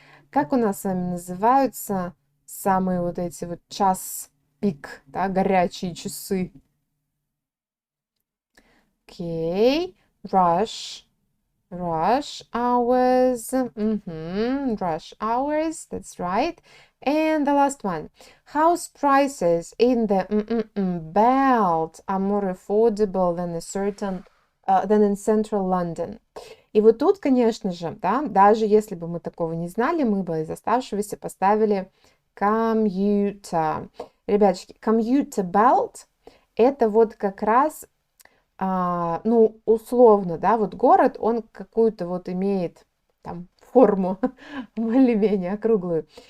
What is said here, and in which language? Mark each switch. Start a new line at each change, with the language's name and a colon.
Russian: Как у нас с вами называются самые вот эти вот час пик, да, горячие часы? Окей.
English: Rush hours, rush hours, that's right. And the last one, house prices in the belt are more affordable than in central London.
Russian: И вот тут, конечно же, да, даже если бы мы такого не знали, мы бы из оставшегося поставили commuter. Ребяточки, commuter belt – это вот как раз ну, условно, да, вот город, он какую-то вот имеет там форму более-менее округлую.